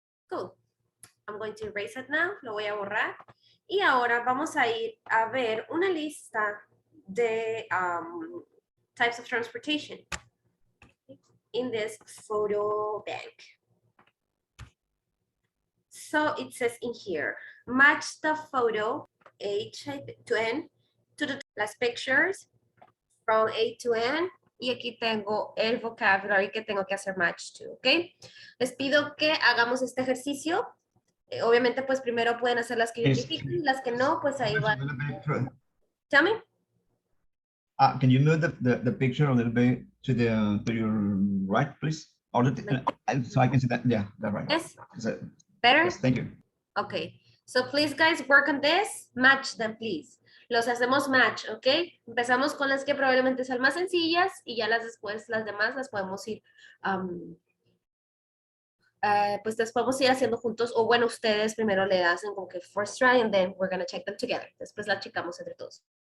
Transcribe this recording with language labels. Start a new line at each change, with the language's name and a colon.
English: Cool. I'm going to erase it now,
Spanish: lo voy a borrar. Y ahora vamos a ir a ver una lista de
English: types of transportation in this photo bank. So it says in here, match the photo A to N to las pictures from A to N.
Spanish: Y aquí tengo el vocabulary que tengo que hacer match to, ¿ok? Les pido que hagamos este ejercicio. Obviamente, pues primero pueden hacer las que identifiquen, las que no, pues ahí van.
English: Tell me. Can you move the picture a little bit to your right, please? Or so I can see that. Yeah, that's right. Yes. It, Better? yes, thank you. Okay. So please, guys, work on this. Match them, please.
Spanish: Los hacemos match, ¿ok? Empezamos con las que probablemente sean más sencillas y ya después las demás las podemos ir, pues las podemos ir haciendo juntos. O bueno, ustedes primero le hacen como que
English: first try and then we're going to check them together.
Spanish: Después las checamos entre todos.